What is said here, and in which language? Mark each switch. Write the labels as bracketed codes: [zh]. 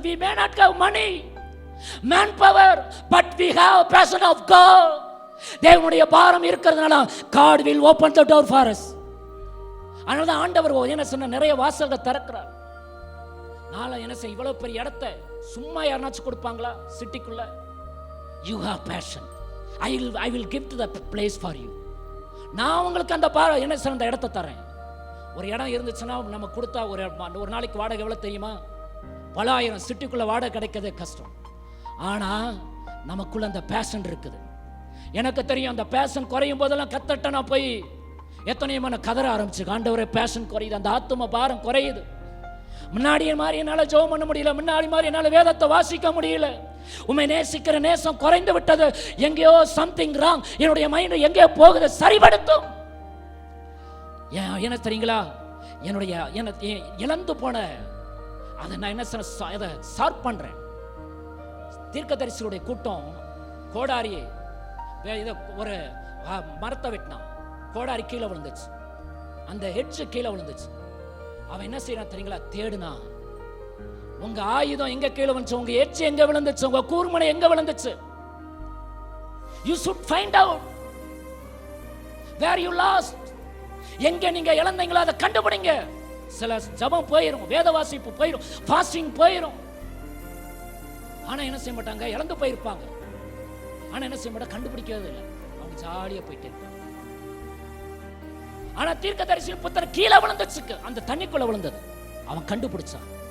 [en] We may not have money, manpower, but we have passion of God. தேவனுடைய பாரம் இருக்கிறதுனால God will open the door for us. [ta] அதனால தான் ஆண்டவர் என்ன சொன்ன, நிறைய வாசல்கள் திறக்கிறார். நாளை என்ன செய்ய, இவ்வளவு பெரிய இடத்தை சும்மா யாருனாச்சும் கொடுப்பாங்களா சிட்டிக்குள்ள? [en] You have passion. I will give to the place for you. [ta] நான் உங்களுக்கு அந்த என்ன சொன்ன அந்த இடத்தை தரேன். ஒரு இடம் இருந்துச்சுன்னா நம்ம கொடுத்தா ஒரு நாளைக்கு வாடகை எவ்வளவு தெரியுமா? பல ஆயிரம். சிட்டிக்குள்ள வாடகை கிடைக்கிறதே கஷ்டம். ஆனா நமக்குள்ள அந்த பேஷன் இருக்குது. எனக்கு தெரியும், அந்த பேஷன் குறையும் போதெல்லாம் கத்தட்ட நான் போய் எத்தனையோ கதற ஆரம்பிச்சு, ஆண்டவரே பேஷன் குறையுது, அந்த ஆத்தும பாரம் குறையுது. முன்னாடி மாதிரி என்னால ஜெபம் பண்ண முடியல, முன்னாடி மாதிரி என்னால வேதத்தை வாசிக்க முடியல, உம்மை நேசிக்கிற நேசம் குறைந்து விட்டது, எங்கேயோ சம்திங் ராங், என்னுடைய மைண்ட் எங்கேயோ போகுது, சரிபடுத்தும். என்ன தெரியுங்களா, என்னுடைய இழந்து போன அதை நான் என்ன ஷார்ப் பண்றேன். தீர்க்கதரிசியுடைய கூட்டம் கோடாரி ஒரு மரத்தை வெட்டினான், கோடாரி கீழே விழுந்துச்சு, அந்த ஹெட்ஜ் கீழே விழுந்துச்சு. அவன் என்ன செய்யறான் தெரியுங்களா, தேடுனா உங்க ஆயுதம் எங்க கீழே விழுந்துச்சு, உங்க எட்ஜ் எங்க விழுந்துச்சு, உங்க கூர்மனை எங்க விழுந்துச்சு. [en] You should find out where you lost. [ta] எங்க நீங்க இழந்தீங்களோ அதை கண்டுபிடிங்க. சில ஜபம் போயிரும், வேத வாசிப்பு போயிரும், ஃபாஸ்டிங் போயிரும். ஆனா என்ன செய்ய மாட்டாங்க, இழந்து போயிருப்பாங்க. ஆனா என்ன செய்ய மாட்டாங்க, கண்டுபிடிக்கிறது இல்லை, அவங்க ஜாலியா போயிட்டே இருப்பாங்க. ஆனா தீர்க்கதரிசி புத்தர் கீழே விழுந்துச்சு, அந்த தண்ணிக்குள்ள விழுந்தது, அவன் கண்டுபிடிச்சான்.